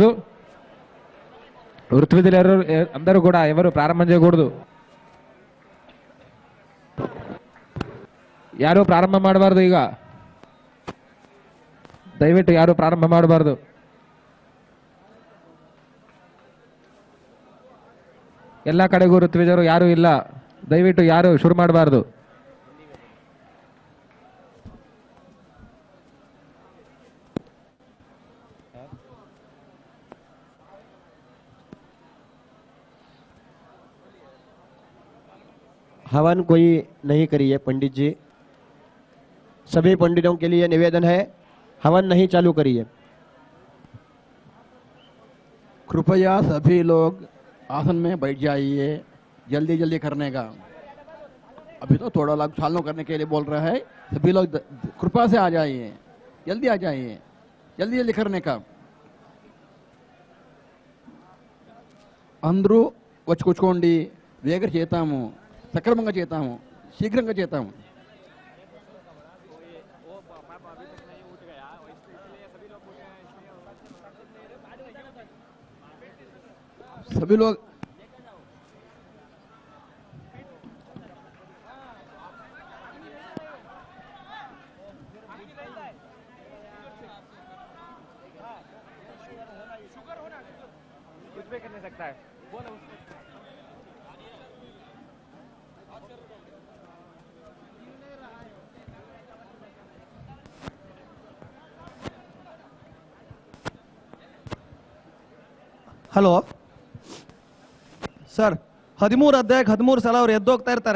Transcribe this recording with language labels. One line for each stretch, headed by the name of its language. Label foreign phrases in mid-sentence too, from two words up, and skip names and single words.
Telugu: వృత్తి విధులు అందరూ కూడా ఎవరు ప్రారంభం చేయకూడదు.
Kannada: ಯಾರು ಪ್ರಾರಂಭ ಮಾಡಬಾರ್ದು. ಈಗ ದಯವಿಟ್ಟು ಯಾರು ಪ್ರಾರಂಭ ಮಾಡಬಾರ್ದು. ಎಲ್ಲ ಕಡೆಗೂ ಋತ್ವಿಜರು ಯಾರು ಇಲ್ಲ. ದಯವಿಟ್ಟು ಯಾರು ಶುರು ಮಾಡಬಾರ್ದು.
Hindi: हवन कोई नहीं करिए पंडित जी। सभी पंडितों के लिए निवेदन है, हवन नहीं चालू करिए। कृपया सभी लोग आसन में बैठ जाइए, जल्दी जल्दी करने का। अभी तो थोड़ा लोग चालू करने के लिए बोल रहा है, सभी लोग कृपा से आ जाइए, जल्दी आ जाइए, जल्दी जल्दी करने का।
Telugu: अंदरू వచ్చి కూర్చోండి, వేగంగా చేస్తాము, సక్రమంగా చేస్తాము, శీఘ్రంగా చేస్తాము.
Hindi: सभी लोग कुछ भी करने सकता है।
English: Hello sir,
Kannada: 13 ಅಧ್ಯಾಯಕ್ಕೆ 13 ಸಲ ಅವ್ರು ಎದ್ದೋಗ್ತಾ ಇರ್ತಾರೆ.